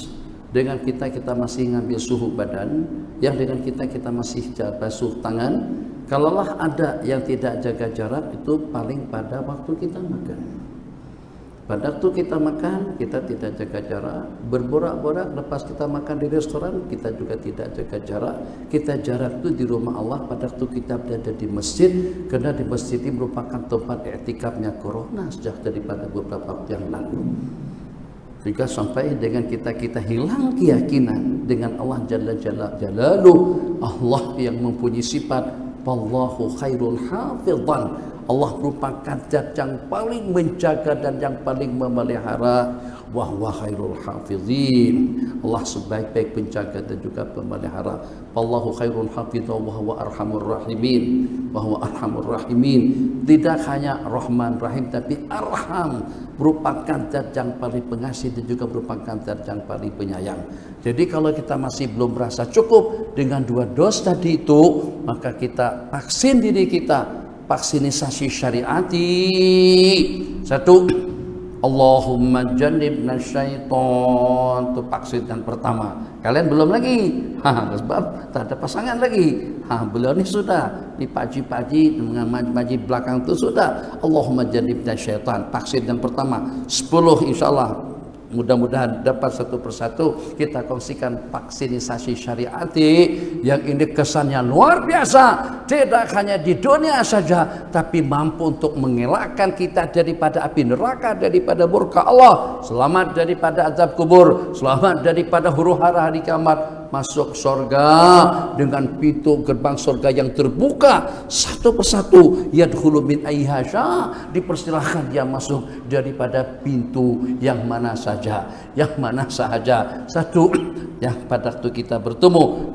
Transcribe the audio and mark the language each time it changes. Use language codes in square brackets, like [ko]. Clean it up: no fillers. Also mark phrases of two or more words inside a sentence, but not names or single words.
[ms] Dengan kita masih ngambil suhu badan. Yang dengan kita masih basuh tangan. Kalaulah ada yang tidak jaga jarak, itu paling pada waktu kita makan. Pada waktu kita makan, kita tidak jaga jarak. Berborak-borak lepas kita makan di restoran, kita juga tidak jaga jarak. Kita jarak itu di rumah Allah pada waktu kita berada di masjid. Karena di masjid ini merupakan tempat i'tikafnya corona sejak daripada beberapa waktu yang lalu. Jika sampai dengan kita hilang keyakinan dengan Allah [ar] جل جلاله, [ms] Allah yang mempunyai sifat [ar] والله خير حافظا. [ms] Allah merupakan zat yang paling menjaga dan yang paling memelihara. [ar] وهو خير الحافظين. [ms] Allah sebaik-baik penjaga dan juga pemelihara. [ar] والله خير حافظا وهو أرحم الراحمين. وهو أرحم الراحمين. [ms] Tidak hanya Rahman Rahim, tapi Arham, merupakan zat yang paling pengasih dan juga merupakan zat yang paling penyayang. Jadi kalau kita masih belum merasa cukup dengan 2 dos tadi itu, maka kita vaksin diri kita. Vaksinisasi syariati. 1, [ar] اللهم جنبنا الشيطان. [ms] Itu vaksin yang pertama. Kalian belum lagi. Sebab tak ada pasangan lagi. Beliau ini sudah. Di paji-paji, mengaji belakang itu sudah. [ar] اللهم جنبنا الشيطان. [ms] Vaksin yang pertama. 10 insyaAllah. Mudah-mudahan dapat satu persatu kita kongsikan vaksinisasi syariati yang ini kesannya luar biasa. Tidak hanya di dunia saja, tapi mampu untuk mengelakkan kita daripada api neraka, daripada murka Allah, selamat daripada azab kubur, selamat daripada huru-hara hari kiamat, masuk surga dengan pintu gerbang surga yang terbuka satu persatu. [ar] يدخل من أيها, [ms] dipersilahkan dia masuk daripada pintu yang mana saja, yang mana saja. 1, yang pada waktu kita bertemu.